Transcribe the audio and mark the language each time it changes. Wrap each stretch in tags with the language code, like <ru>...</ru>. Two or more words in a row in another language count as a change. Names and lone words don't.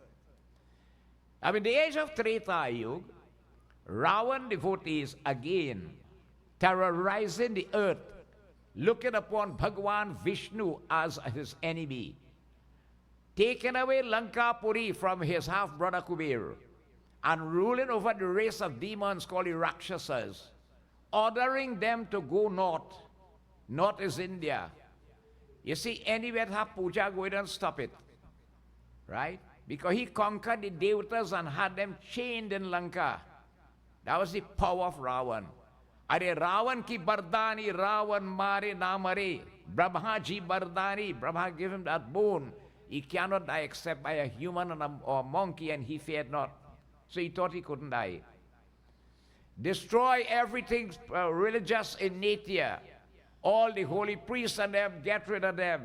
<en>Now, in the age of Treta Yuga, Ravan devotees again terrorizing the earth, looking upon Bhagwan Vishnu as his enemy, taking away Lankapuri from his half-brother Kubir, and ruling over the race of demons called the Rakshasas, ordering them to go north. North is India. You see, anywhere that have puja, go ahead and stop it. Right? Because he conquered the Devatas and had them chained in Lanka. That was the power of Ravan.</en> <hi>अरे रावण की बरदानी, रावण मरे न मरे. ब्रह्मा जी बरदानी,</hi> <en>Brahma gave him that boon. He cannot die except by a human or a monkey, and he feared not. So he thought he couldn't die. Destroy everything religious in nature. All the holy priests and them, get rid of them.</en>